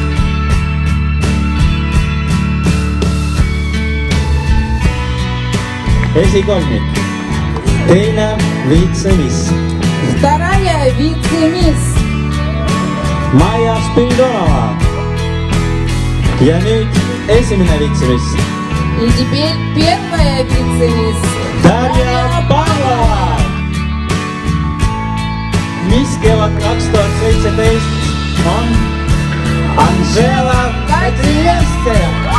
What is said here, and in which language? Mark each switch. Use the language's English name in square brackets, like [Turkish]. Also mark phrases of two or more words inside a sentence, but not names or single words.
[Estonian] Esikolmik, teine vice-miss. [Russian] Вторая вице-мисс [Estonian] Maia Spiridonova. Ja nüüd esimene vice-miss. [Russian] И теперь первая вице-мисс Darja Pavlova. [Estonian] Miss Kevad 2017 on Anžela Kadrievskaja.